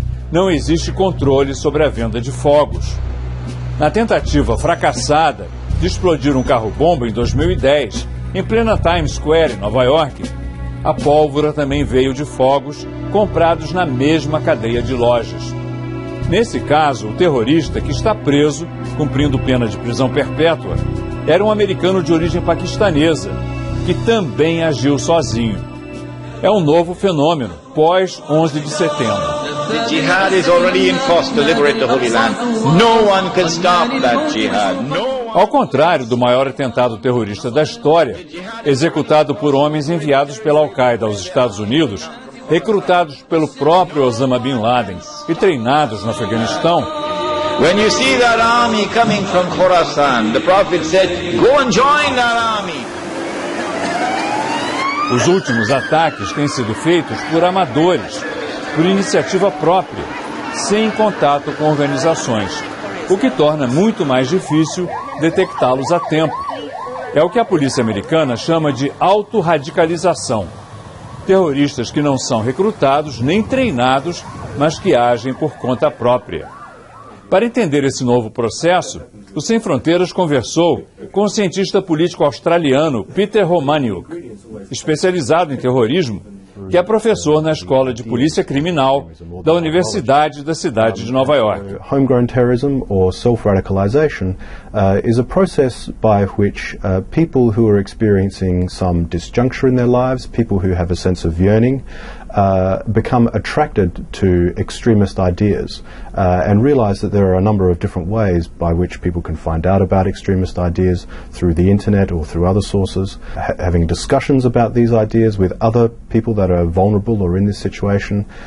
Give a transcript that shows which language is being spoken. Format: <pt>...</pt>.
<pt>Não existe controle sobre a venda de fogos. Na tentativa fracassada de explodir um carro-bomba em 2010, em plena Times Square, em Nova York, a pólvora também veio de fogos comprados na mesma cadeia de lojas. Nesse caso, o terrorista, que está preso, cumprindo pena de prisão perpétua, era um americano de origem paquistanesa, que também agiu sozinho. É um novo fenômeno, pós 11 de setembro.</pt> <en>The jihad is already in force to liberate the Holy Land. No one can stop that jihad.</en> <pt>Ao contrário do maior atentado terrorista da história, executado por homens enviados pela Al-Qaeda aos Estados Unidos, recrutados pelo próprio Osama Bin Laden e treinados no Afeganistão.</pt> <en>When you see that army coming from Khorasan, the Prophet said, go and join that army.</en> <pt>Os últimos ataques têm sido feitos por amadores, por iniciativa própria, sem contato com organizações, o que torna muito mais difícil detectá-los a tempo. É o que a polícia americana chama de autorradicalização. Terroristas que não são recrutados nem treinados, mas que agem por conta própria. Para entender esse novo processo, o Sem Fronteiras conversou com o cientista político australiano Peter Romaniuk, especializado em terrorismo, que é professor na Escola de Polícia Criminal da Universidade da cidade de Nova York.</pt> <en>Homegrown terrorism or self-radicalization is a process by which people who are experiencing some disjuncture in their lives, people who have a sense of yearning, become attracted to extremist ideas and realize that there are a number of different ways by which people can find out about extremist ideas through the internet or through other sources, having discussions about these ideas with other people that are vulnerable or in this situation.</en>